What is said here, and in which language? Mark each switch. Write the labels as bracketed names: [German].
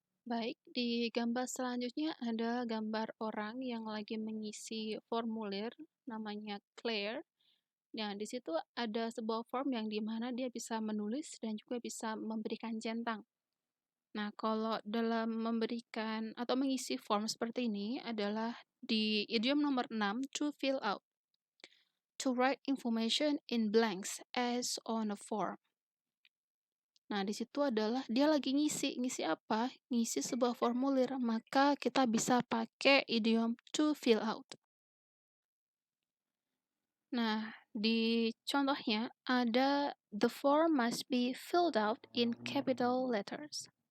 [Indonesian] Baik, di gambar selanjutnya ada gambar orang yang lagi mengisi formulir, namanya Claire. Nah, di situ ada sebuah form yang dimana dia bisa menulis dan juga bisa memberikan centang. Nah, kalau dalam memberikan atau mengisi form seperti ini adalah di idiom nomor 6, to fill out. [English] To write information in blanks as on a form. [Indonesian] Nah, di situ adalah dia lagi ngisi apa? Ngisi sebuah formulir, maka kita bisa pakai idiom to fill out. Nah, di contohnya ada [English] the form must be filled out in capital letters.